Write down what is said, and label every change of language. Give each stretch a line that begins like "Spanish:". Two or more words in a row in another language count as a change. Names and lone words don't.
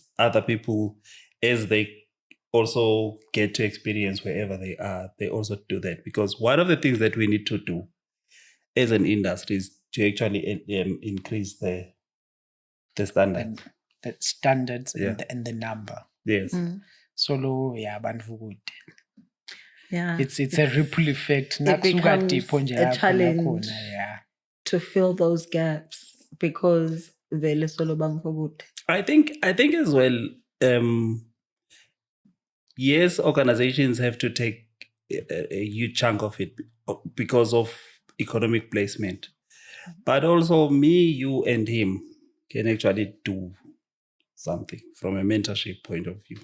English: Other people, as they also get to experience wherever they are, they also do that. Because one of the things that we need to do as an industry is to actually increase the standard. The standards and the number. Yes.
Swati: Solo bantu kude.
English: Yeah. It's a ripple effect. It becomes a challenge to fill those gaps because they're
Swati: solo bantu kude.
English: I think as well, yes, organizations have to take a huge chunk of it because of economic placement. But also me, you and him can actually do something from a mentorship point of view.